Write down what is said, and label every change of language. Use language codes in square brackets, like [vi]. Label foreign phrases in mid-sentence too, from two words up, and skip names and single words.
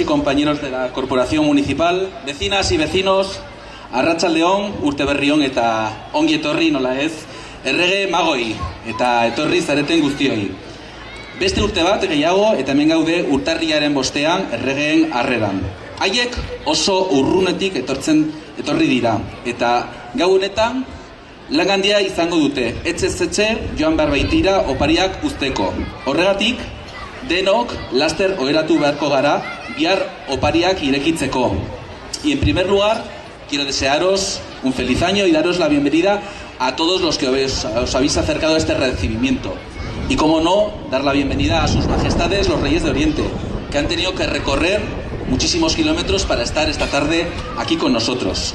[es] compañeros de la Corporación Municipal, vecinas y vecinos, [eu] Arratsaldeon, Urteberrion eta ongi etorri nola ez, errege magoi eta etorri zareten guztioi. Beste urte bat gehiago eta hemen gaude urtarriaren bostean erregeen harreran. Haiek oso urrunetik etorri dira eta gau honetan lan handia izango dute, etxe joan behar baitira opariak uzteko. Horregatik, denok laster oheratu beharko gara bihar opariak irekitzeko. [es] Y en primer lugar, quiero desearos un feliz año y daros la bienvenida a todos los que os habéis acercado a este recibimiento. Y como no, dar la bienvenida a sus majestades los Reyes de Oriente, que han tenido que recorrer muchísimos kilómetros para estar esta tarde aquí con nosotros.